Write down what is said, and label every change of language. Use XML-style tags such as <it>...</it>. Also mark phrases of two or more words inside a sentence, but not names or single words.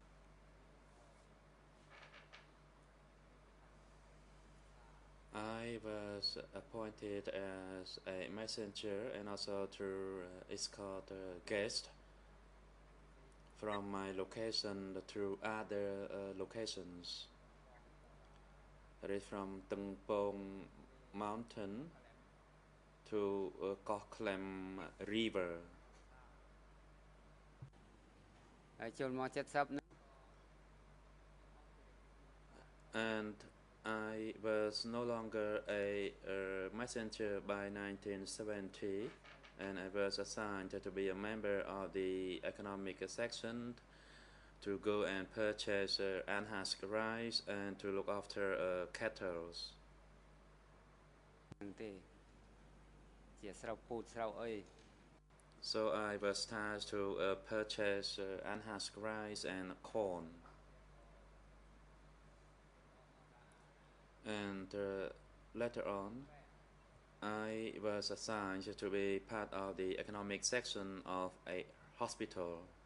<en>I was appointed as a messenger and also to escort guests from my location to other locations. That is from Tung Pong Mountain to Koh Klem River.</en> <km>ហើយចូលមក70</km> <en>And I was no longer a messenger by 1970, and I was assigned to be a member of the economic section to go and purchase unhusked rice and to look after cattle.</en> <km>ទេជាស្រូវពូជស្រូវអី</km> <en>So I was tasked to purchase unhusked rice and corn. And later on, I was assigned to be part of the economic section of a hospital.</en>